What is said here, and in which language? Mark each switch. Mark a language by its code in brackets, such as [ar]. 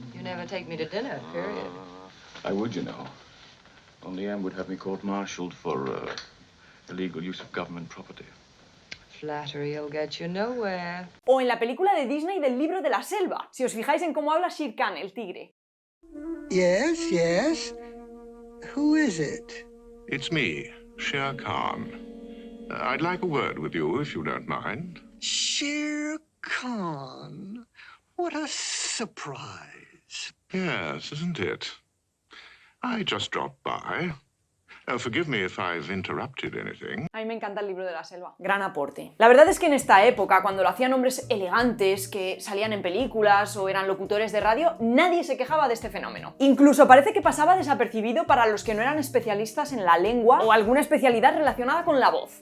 [en] You never take me to dinner, period. I would, you know. Only Anne would have me court-martialed for illegal use of government property. Flattery'll get you nowhere. [es] O en la película de Disney del Libro de la Selva, si os fijáis en cómo habla Shere Khan, el tigre. [en] Yes, yes. Who is it? It's me, Shere Khan. I'd like a word with you, if you don't mind. Shere Khan. What a surprise. Yes, isn't it? I just dropped by. Forgive me if I've interrupted anything. [es] A mí me encanta el Libro de la Selva. Gran aporte. La verdad es que en esta época, cuando lo hacían hombres elegantes que salían en películas o eran locutores de radio, nadie se quejaba de este fenómeno. Incluso parece que pasaba desapercibido para los que no eran especialistas en la lengua o alguna especialidad relacionada con la voz.